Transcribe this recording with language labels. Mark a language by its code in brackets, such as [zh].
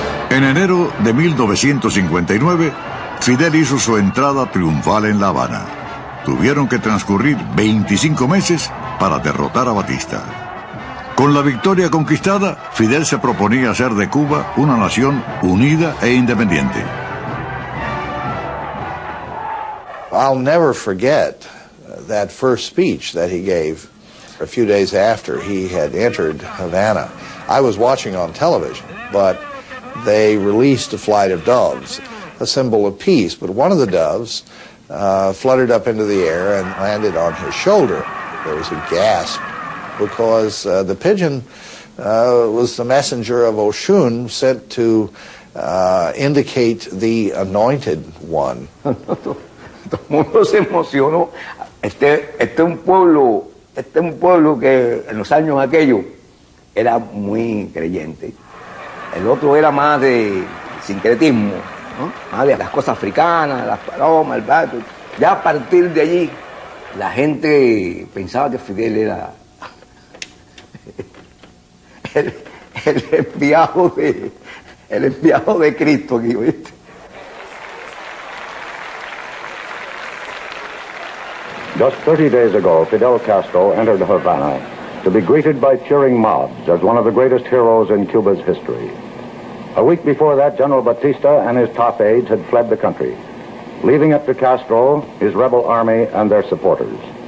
[es] En enero de 1959, Fidel hizo su entrada triunfal en La Habana. Tuvieron que transcurrir 25 meses para derrotar a Batista. Con la victoria conquistada, Fidel se proponía hacer de Cuba una nación unida e independiente. [en] I'll never forget that first speech that he gave a few days after he had entered Havana. I was watching on television, but they released a flight of doves, a symbol of peace. But one of the doves fluttered up into the air and landed on his shoulder. There was a gasp because the pigeon was the messenger of Oshun sent to indicate the anointed one. [es] Todo el mundo se emocionó. Este es un pueblo que en los años aquellos era muy creyente. El otro era más de sincretismo, ¿no? Más de las cosas africanas, las palomas, el pato. Ya a partir de allí, la gente pensaba que Fidel era el enviado de Cristo aquí, ¿viste? [en] Just 30 days ago, Fidel Castro entered Havana to be greeted by cheering mobs as one of the greatest heroes in Cuba's history. A week before that, General Batista and his top aides had fled the country, leaving it to Castro, his rebel army, and their supporters.